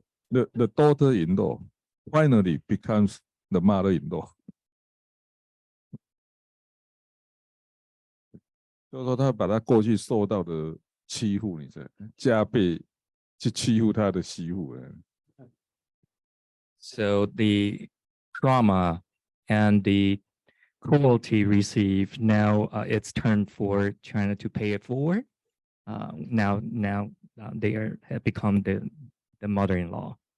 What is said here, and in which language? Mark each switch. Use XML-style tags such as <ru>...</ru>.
<en>The daughter-in-law finally becomes the mother-in-law.</en> <zh>就是说他把他过去受到的欺负，你知道，加倍去欺负他的媳妇。</zh> <en>So the trauma and the cruelty received, now it's turn for China to pay it forward. Now they have become the mother-in-law.</en>